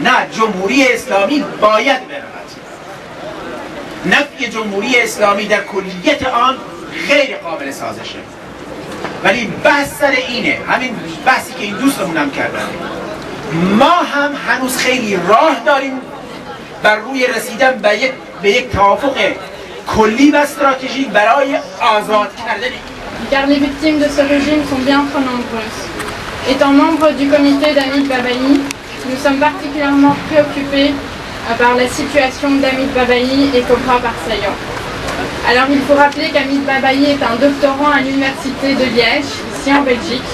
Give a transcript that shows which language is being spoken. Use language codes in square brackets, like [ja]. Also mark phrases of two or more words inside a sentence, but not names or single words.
[fa] نه، جمهوری اسلامی باید برود. نفی جمهوری اسلامی در کلیت آن غیر قابل سازشه، ولی بحث سر اینه، همین بحثی که این دوستمون هم کردن. ما هم هنوز خیلی راه داریم بر روی رسیدن به یک توافق کلی و استراتژیک برای آزاد کردن. [fr] Car les victimes de ce régime sont bien trop nombreuses. Étant membre du comité d'Hamid Babaï, nous sommes particulièrement préoccupés par la situation d'Hamid Babaï et Cobra Parsaillan. Alors il faut rappeler qu'Hamid Babaï est un doctorant à l'université de Liège, ici en Belgique.